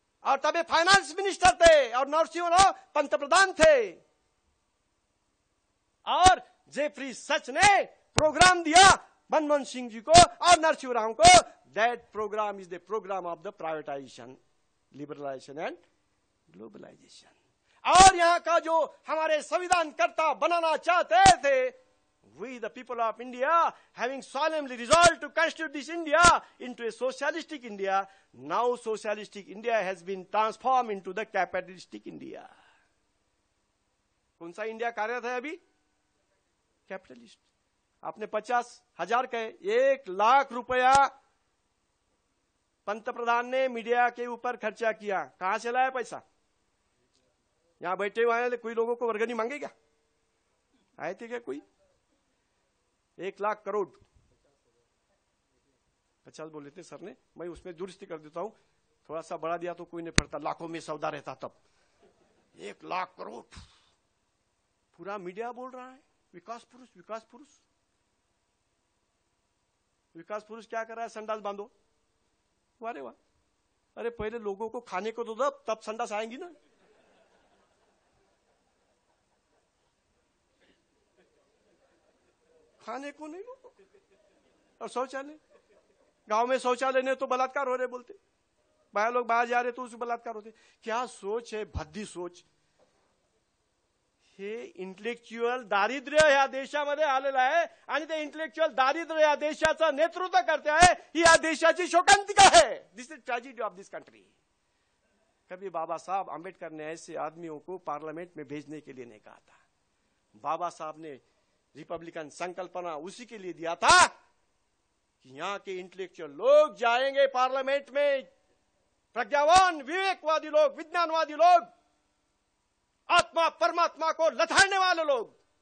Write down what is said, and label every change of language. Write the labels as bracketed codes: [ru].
[hi] और तब finance minister थे और नरसिंह राव पंतप्रधान थे, और जेफरी सच ने प्रोग्राम दिया मनमोहन सिंह जी को और नरसिंह राव को। [en] That programme is the programme of the privatisation, liberalisation and globalisation. [hi] और यहां का जो हमारे संविधान कर्ता बनाना चाहते थे, [en] we the people of India having solemnly resolved to constitute this India into a socialistic India, now socialistic India has been transformed into the capitalistic India. [hi] कौन सा इंडिया कार्यरत है अभी? कैपिटलिस्ट। आपने 50,000 कहे, 1 लाख रुपया पंतप्रधान ने मीडिया के ऊपर खर्चा किया, कहां से लाया पैसा? यहां बैठे हुए हैं, कोई लोगों को वर्गनी मांगे क्या? आए थे क्या कोई? 1 लाख करोड़ 50 बोले थे सर ने, मैं उसमें दुरुस्ती कर देता हूं, थोड़ा सा बढ़ा दिया तो कोई नहीं फटता, लाखों में सौदा रहता तब। 1 लाख करोड़ पूरा मीडिया बोल रहा है विकास पुरुष विकास पुरुष। विकास पुरुष क्या कर रहा है? संडास बांधो। वारे वाह, अरे पहले लोगों को खाने को तो दो, तब संडास आएंगी ना। खाने को नहीं लो। और शौचालय, गांव में शौचालय नहीं तो बलात्कार हो रहे बोलते, बाहर लोग बाहर जा रहे तो उसमें बलात्कार होते। क्या सोच है, भद्दी सोच। [mr] हे इंटेलेक्च्युअल दारिद्र्य या देशामध्ये आलेलं आहे आणि ते इंटेलेक्च्युअल दारिद्र्य या देशाचं नेतृत्व करते आहे, ही या देशाची शोकांतिका है। [en] This is tragedy of this country. [hi] कभी बाबा साहब आंबेडकर ने ऐसे आदमियों को पार्लियामेंट में भेजने के लिए नहीं कहा था। बाबा साहब ने रिपब्लिकन संकल्पना उसी के लिए दिया था कि यहां के इंटेलेक्चुअल लोग जाएंगे पार्लियामेंट में, प्रज्ञावान विवेकवादी लोग, विज्ञानवादी लोग, आत्मा परमात्मा को लथाड़ने वाले लोग।